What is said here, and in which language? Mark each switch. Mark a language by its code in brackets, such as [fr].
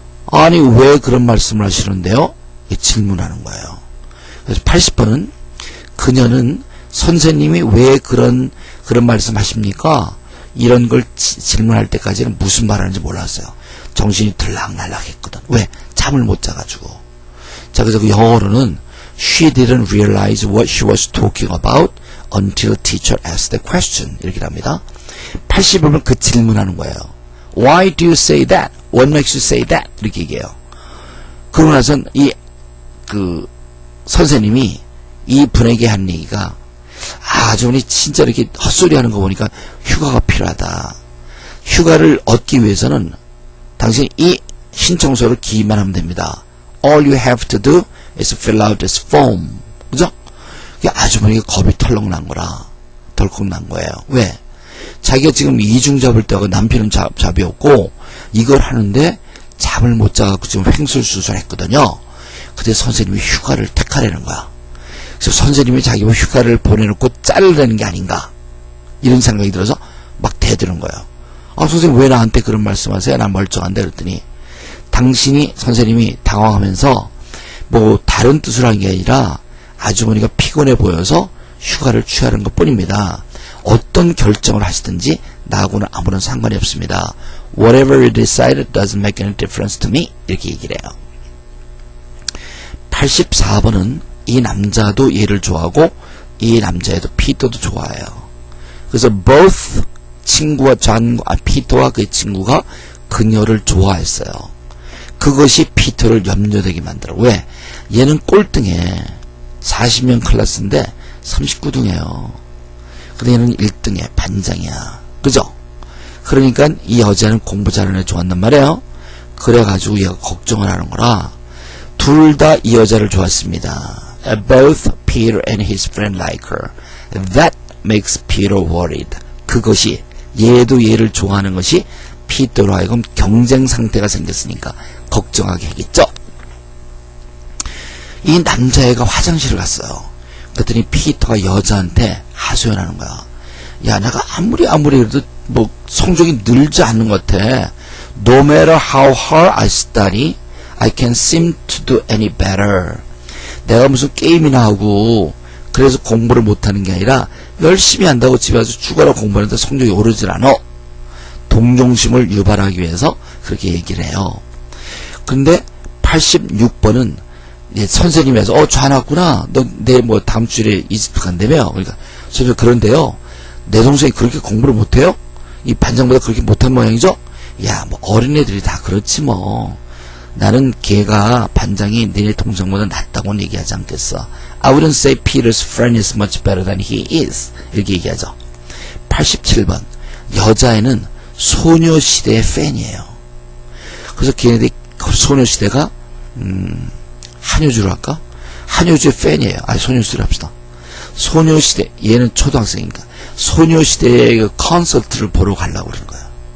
[ko] 아니 왜 그런 말씀을 하시는데요? 질문하는 거예요. 그래서 80번은 그녀는 선생님이 왜 그런 말씀 하십니까? 이런 걸 질문할 때까지는 무슨 말 하는지 몰랐어요. 정신이 들락날락 했거든. 왜? 잠을 못 자가지고. 자, 그래서 그 영어로는 [en] She didn't realize what she was talking about until teacher asked the question. [ko] 이렇게 합니다. 80번은 그 질문하는 거예요. [en] Why do you say that? What makes you say that? [ko] 이렇게 얘기해요. 그러고 나선 그 선생님이 이 분에게 한 얘기가 아주머니 진짜 이렇게 헛소리 하는 거 보니까 휴가가 필요하다. 휴가를 얻기 위해서는 당신 이 신청서를 기입만 하면 됩니다. [en] All you have to do is fill out this form. [ko] 그죠? 아주머니가 겁이 털렁 난 거라. 덜컥 난 거예요. 왜? 자기가 지금 이중 잡을 때하고 남편은 잡이 없고 이걸 하는데 잠을 못 자갖고 지금 횡설수설 했거든요. 근데 선생님이 휴가를 택하라는 거야. 그래서 선생님이 자기 휴가를 보내놓고 자르라는 게 아닌가 이런 생각이 들어서 막 대드는 거예요. 선생님 왜 나한테 그런 말씀하세요? 난 멀쩡한데. 그랬더니 선생님이 당황하면서 뭐 다른 뜻을 한 게 아니라 아주머니가 피곤해 보여서 휴가를 취하는 것 뿐입니다. 어떤 결정을 하시든지 나하고는 아무런 상관이 없습니다. [en] Whatever you decide doesn't make any difference to me. [ko] 이렇게 얘기를 해요. 84번은 이 남자도 얘를 좋아하고 이 남자애도 피터도 좋아해요. 그래서 both 친구와 피터와 그 친구가 그녀를 좋아했어요. 그것이 피터를 염려되게 만들어. 왜? 얘는 꼴등해. 40명 클래스인데 39등이에요. 근데 얘는 1등이야. 반장이야. 그죠? 그러니까 이 여자는 공부 잘하는 애 좋아한단 말이에요. 그래가지고 얘가 걱정을 하는 거라 둘 다 이 여자를 좋았습니다. [en] Both Peter and his friend like her. That makes Peter worried. [ko] 그것이 얘도 얘를 좋아하는 것이 피터로 하여금 경쟁 상태가 생겼으니까 걱정하게 하겠죠. 이 남자애가 화장실을 갔어요. 그랬더니 피터가 여자한테 하소연하는 거야. 야, 내가 아무리 그래도 뭐 성적이 늘지 않는 것 같아. [en] No matter how hard I study, I can't seem to do any better. [ko] 내가 무슨 게임이나 하고 그래서 공부를 못하는 게 아니라 열심히 한다고 집에 와서 죽어라 공부하는데 성적이 오르질 않아. 동정심을 유발하기 위해서 그렇게 얘기를 해요. 근데 86번은 선생님에서 전화 왔구나. 너 내 뭐 다음 주에 이집트 간다며. 그러니까 선생님 그런데요. 내 동생이 그렇게 공부를 못해요? 이 반장보다 그렇게 못한 모양이죠? 야, 뭐 어린애들이 다 그렇지 뭐. 나는 걔가 반장이 너네 동생보다 낫다고는 얘기하지 않겠어. [en] I wouldn't say Peter's friend is much better than he is. [ko] 이렇게 얘기하죠. 87번. 여자애는 소녀시대의 팬이에요. 그래서 걔네들이 소녀시대가 한효주로 할까? 한효주의 팬이에요. 아니 소녀시대로 합시다. 소녀시대 얘는 초등학생이니까 소녀시대의 그 콘서트를 보러 가려고 그러는 거야.